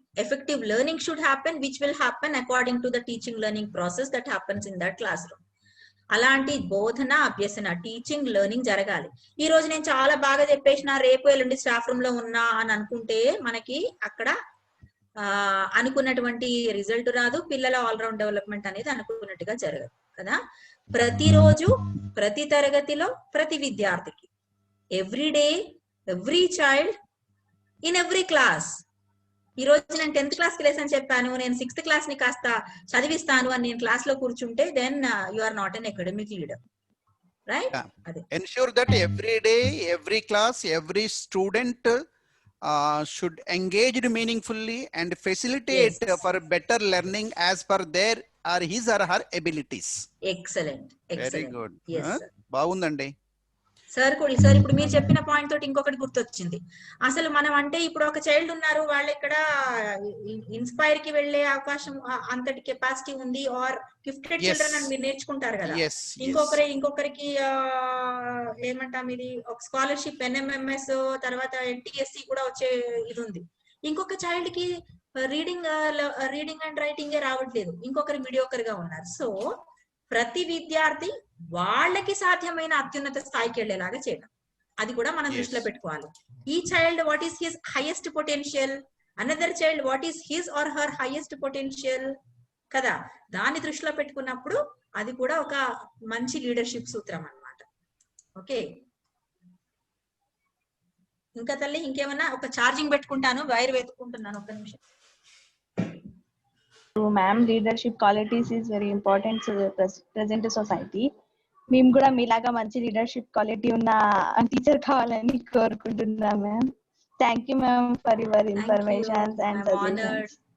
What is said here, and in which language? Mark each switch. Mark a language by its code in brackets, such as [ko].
[en] Effective learning should happen, which will happen according to the teaching learning process that happens in that classroom. [te] అలాంటి బోధన అభ్యసన, teaching learning జరగాలి. ఈ రోజు నేను చాలా బాగా చెప్పేసిన, రేపు ఎల్లుండి స్టాఫ్ రూమ్ లో ఉన్నా అని అనుకుంటే మనకి అక్కడ అనుకున్నటువంటి రిజల్ట్ రాదు, పిల్లల ఆల్రౌండ్ డెవలప్మెంట్ అనేది అనుకున్నట్టుగా జరగదు కదా. ప్రతిరోజు ప్రతి తరగతిలో ప్రతి విద్యార్థికి, [en] Every day every child in every class. [te] ఈ రోజు నేను 10th క్లాస్ కి లేసని చెప్పాను, నేను 6th క్లాస్ ని కాస్త చదివిస్తాను అని నేను క్లాస్ లో కూర్చుంటే [en] then you are not an academic leader, [te] right? [en] Ensure that every day, every class, every student should engage meaningfully and facilitate for better learning as per their or his or her abilities. Excellent. Very good. Yes, sir. [te] బాగుందండి. Sir ఇప్పుడు మీరు చెప్పిన point తోటి ఇంకొకటి గుర్తొచ్చింది. అసలు మనం అంటే ఇప్పుడు ఒక చైల్డ్ ఉన్నారు, వాళ్ళు ఇక్కడ ఇన్స్పైర్ కి వెళ్లే అవకాశం అంతటి కెపాసిటీ ఉంది, [en] or gifted children [te] అని మీరు నేర్చుకుంటారు కదా. ఇంకొకరికి ఏమంటాం, ఇది ఒక స్కాలర్షిప్ NMMS తర్వాత NTSC కూడా వచ్చే ఇది ఉంది. ఇంకొక చైల్డ్ కి రీడింగ్ అండ్ రైటింగ్ రావట్లేదు, ఇంకొకరు మీడియోకర్ గా ఉన్నారు. సో ప్రతి విద్యార్థి వాళ్ళకి సాధ్యమైన అత్యున్నత స్థాయికి వెళ్ళేలాగా చేయడం, అది కూడా మనం దృష్టిలో పెట్టుకోవాలి. ఈ [en] child what is his highest potential, another child what is his or her highest potential [te] కదా, దాన్ని దృష్టిలో పెట్టుకున్నప్పుడు అది కూడా ఒక మంచి లీడర్షిప్ సూత్రం అన్నమాట. ఓకే, ఇంకా తల్లి ఇంకేమన్నా? ఒక ఛార్జింగ్ పెట్టుకుంటాను, వైర్ వెతుక్కుంటున్నాను, ఒక్క నిమిషం. [en] Ma'am, leadership qualities is very important to the present society. [te] మేము కూడా మీలాగా మంచి లీడర్షిప్ క్వాలిటీ ఉన్న టీచర్ కావాలని కోరుకుంటున్నా ma'am. [en] Thank you ma'am for your informations and suggestions.